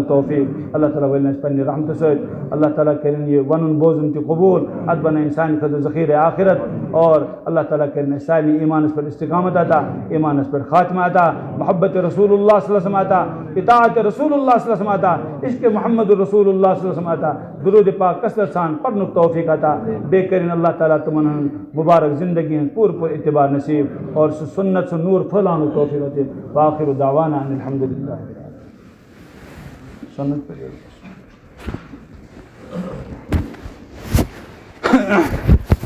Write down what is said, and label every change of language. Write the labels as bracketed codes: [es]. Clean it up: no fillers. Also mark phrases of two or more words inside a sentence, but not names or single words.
[ks] توفیق اللہ تعالیٰ ولن اس پنہ رحمت سۭتۍ اللہ تعالیٰ کرن یہ ونن بوزن تہِ قبول ات بنائن سانہِ خٲطرٕ ذخیرہ آخرت اور اللہ تعالیٰ کرن اس سارنٕے ایمانس پر استقامت عطا ایمانس پر خاتمہ عطا محبت رسول اللہ [ar] صلی اللہ علیہ وسلم [ks] عطا اطاعت رسول اللہ [ar] صلی اللہ علیہ وسلم [ks] عطا عشق محمد رسول اللہ [ar] صلی اللہ علیہ وسلم [ks] عطا درود پاک کثرت سان پرنک توفیق عطا بے کرن اللہ تعالیٰ تمن مبارک زندگی پور اتباع نصیب [ur] اور سنت سے نور [ks] پھیلانک توفیق عطا [ar] وآخر دعوانا ان الحمدللہ [ks] سنت